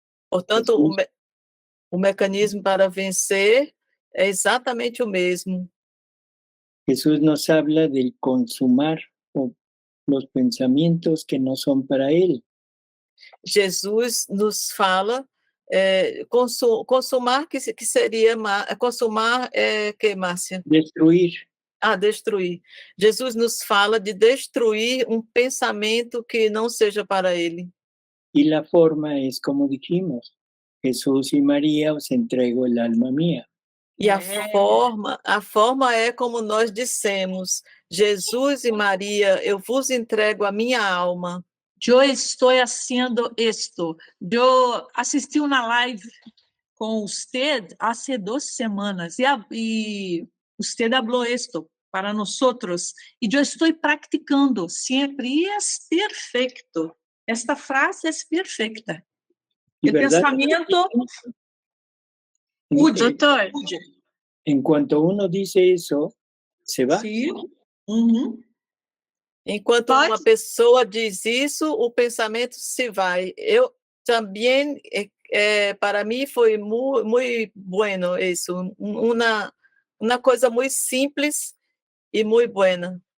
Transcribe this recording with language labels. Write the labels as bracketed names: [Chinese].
[Portuguese] Portanto, Jesús, o mecanismo para vencer é exatamente o mesmo. [Spanish] Jesús nos habla del consumar o los pensamientos que no son para Él. [Portuguese] Jesus nos fala consumar, que seria consumar, que, Márcia? Destruir. Destruir. Jesus nos fala de destruir um pensamento que não seja para ele. [Spanish] Y la forma es como dijimos, Jesús y María, os entrego el alma mía. [Portuguese] E a forma é como nós dissemos, Jesus e Maria, eu vos entrego a minha alma. Eu estou [Spanish] haciendo esto. [Portuguese] Eu assisti uma live com [Spanish] usted hace 2 semanas [Portuguese] e [Spanish] usted habló esto para nosotros [Portuguese] e eu estou practicando sempre e é perfeito. Esta frase é perfeita. [Spanish] Y [Portuguese] O [Spanish] verdad, [Portuguese] pensamento Doutor, [Spanish] en cuanto uno dice eso, se va. [Portuguese] Sim. Uhum. Enquanto uma pessoa diz isso, o pensamento se vai. Eu também, para mim foi muito bueno isso, uma coisa muito simples e muito buena.